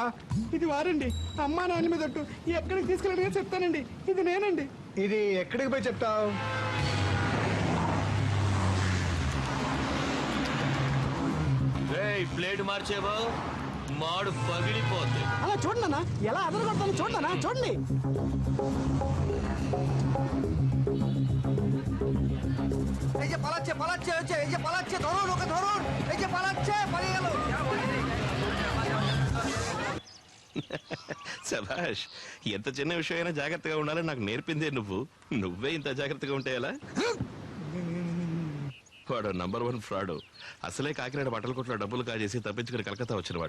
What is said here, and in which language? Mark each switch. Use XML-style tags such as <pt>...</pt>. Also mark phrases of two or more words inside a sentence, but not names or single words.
<te>ఇది వారండి, అమ్మా నాన్న మీద ఒట్టు. ఎక్కడికి తీసుకెళ్ళడిగా చెప్తానండి. ఇది నేనండి. ఇది ఎక్కడికి పోయి చెప్తావు? ప్లేట్ మార్చేవో మాడు పగిలిపోద్ది. అలా చూడన్నా, ఎలా అదరగొడతాను చూడన్నా, చూడండి.</te> <bn>এই যে পালাচ্ছে পালাচ্ছে হচ্ছে, এই যে পালাচ্ছে, ধরুন ওকে ধরুন, এই যে পালাচ্ছে, পালিয়ে গেল।</bn> <te>శభాష్, ఎంత చిన్న విషయం అయినా జాగ్రత్తగా ఉండాలని నాకు నేర్పిందే నువ్వు. నువ్వే ఇంత జాగ్రత్తగా ఉంటే ఎలా? వాడు</te> <en>number 1 fraud.</en> <te>అసలే కాకినాడ బట్టల కొట్లో డబ్బులు కాజేసి తప్పించుకుని కలకత్తా వచ్చినవాడు.</te>